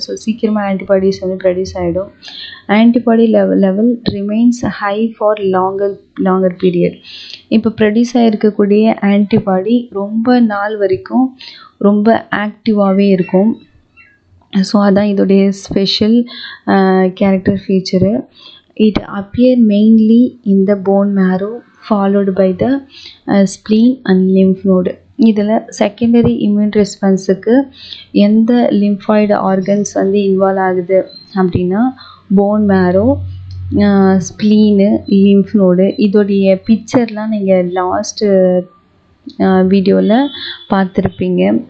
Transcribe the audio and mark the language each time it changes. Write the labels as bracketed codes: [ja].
[en] so [ta] சீக்கிரமாக [en] antibodies [ta] வந்து produce ஆகிடும். [en] Antibody level remains high for longer period. [ta] இப்போ ப்ரொடியூஸ் ஆகிருக்கக்கூடிய ஆன்டிபாடி ரொம்ப நாள் வரைக்கும் ரொம்ப ஆக்டிவாகவே இருக்கும். ஸோ அதான் இதோடைய special character feature. [en] It appear mainly in the bone marrow followed by the spleen and lymph node. [ta] இதில் செகண்டரி இம்யூன் ரெஸ்பான்ஸுக்கு எந்த லிம்ஃபாய்டு ஆர்கன்ஸ் வந்து இன்வால்வ் ஆகுது அப்படின்னா போன் மேரோ, ஸ்ப்ளீனு, லிம்ஃப் நோடு. இதோடைய பிக்சர்லாம் நீங்கள் லாஸ்ட்டு வீடியோவில் பார்த்துருப்பீங்க.